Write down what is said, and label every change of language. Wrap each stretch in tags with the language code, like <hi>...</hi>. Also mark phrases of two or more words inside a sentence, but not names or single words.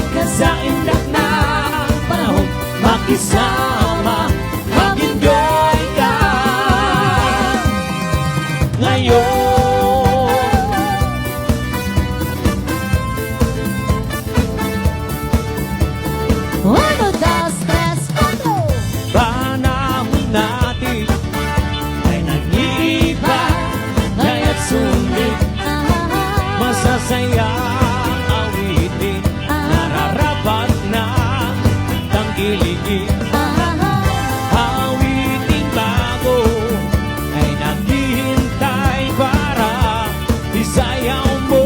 <tl>sa indak ng panahon, makisama, mag-enjoy ka ngayon.</tl> <es>Uno, dos, tres, cuatro.</es> <tl>Panahon natin ay nag-iiba, kaya't sundin, masasaya awitin, nararapat na tangkiligin. Awiting bago ay naghihintay para isayaw mo.</tl>